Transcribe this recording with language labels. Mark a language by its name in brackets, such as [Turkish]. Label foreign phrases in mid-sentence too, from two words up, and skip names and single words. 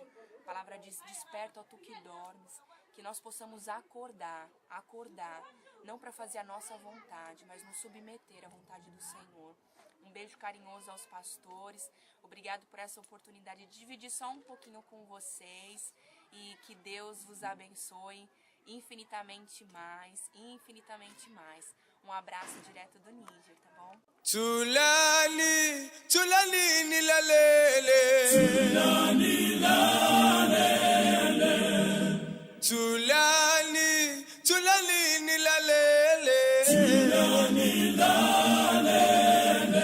[Portuguese] A palavra diz, desperta, ó tu que dormes. Que nós possamos acordar, não para fazer a nossa vontade, mas nos submeter à vontade do Senhor. Um beijo carinhoso aos pastores. Obrigado por essa oportunidade de dividir só um pouquinho com vocês. E que Deus vos abençoe infinitamente mais, infinitamente mais. Um abraço direto do Níger, tá bom? [Zulu] Tulani, tulani nilalele. Tulani lalele. Tulani, tulani nilalele. Tulani lalele.